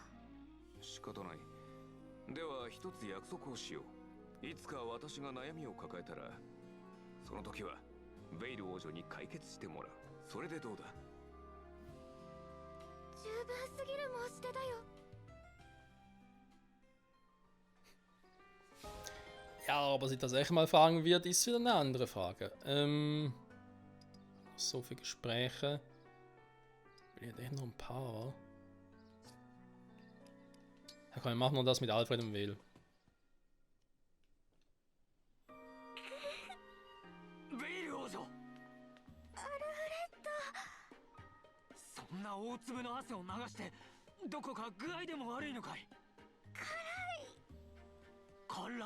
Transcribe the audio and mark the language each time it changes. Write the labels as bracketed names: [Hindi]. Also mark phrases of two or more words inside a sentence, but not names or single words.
[Japanese] 仕方ない。では一つ約束をしよう。いつか私が悩みを抱えたら、その時はベイル王女に解決してもらう。それでどうだ？十分すぎる申し出だよ。 [German] Ja, aber ob er sich das echt mal fragen wird, ist wieder eine andere Frage. So viele Gespräche. Ich hätte echt noch ein paar. Ja, komm, wir machen noch das mit Alfred und Will. [Japanese] ベイル王女、そんな大粒の汗を流してどこか具合でも悪いのかい？辛い。